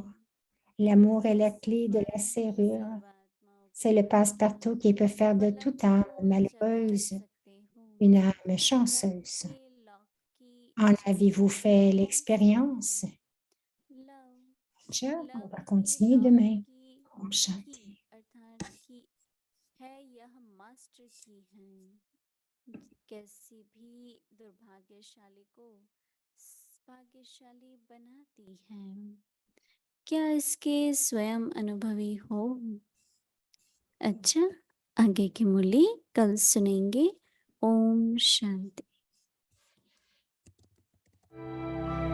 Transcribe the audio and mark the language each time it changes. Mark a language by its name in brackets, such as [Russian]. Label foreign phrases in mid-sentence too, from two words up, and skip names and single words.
[French] L'amour est la clé de la serrure. C'est le passe-partout qui peut faire de toute âme malheureuse une âme chanceuse. En avez-vous fait l'expérience? Tiens, on va continuer demain. [Hindi] ओम शांति. है यह [English] master key [Hindi] है कैसी भी दुर्भाग्यशाली को भाग्यशाली बनाती है क्या इसके स्वयं अनुभवी हो अच्छा आगे की मुरली कल सुनेंगे ओम शांति